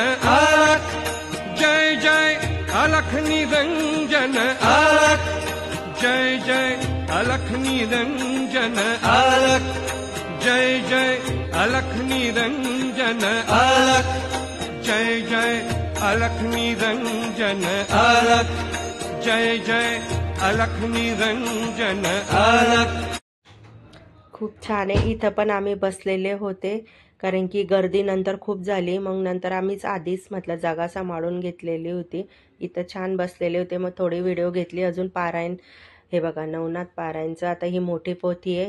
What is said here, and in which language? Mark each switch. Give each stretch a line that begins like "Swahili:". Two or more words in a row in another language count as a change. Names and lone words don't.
Hindi: अलख, जय जय अलख निरंजन अलख, जय जय अलख निरंजन अलख, जय जय अलख निरंजन अलख, जय जय अलख निरंजन अलख, जय जय अलख निरंजन अलख.
Marathi: खूप छान आहे. इथं पण आम्ही बसलेले होते, कारण की गर्दी नंतर खूप झाली. मग नंतर आम्हीच आधीच म्हटलं जागा सांभाळून घेतलेली होती. इथं छान बसलेले होते, मग थोडी व्हिडिओ घेतली. अजून पारायण, हे बघा नवनाथ पारायणचं आता ही मोठी पोथी आहे.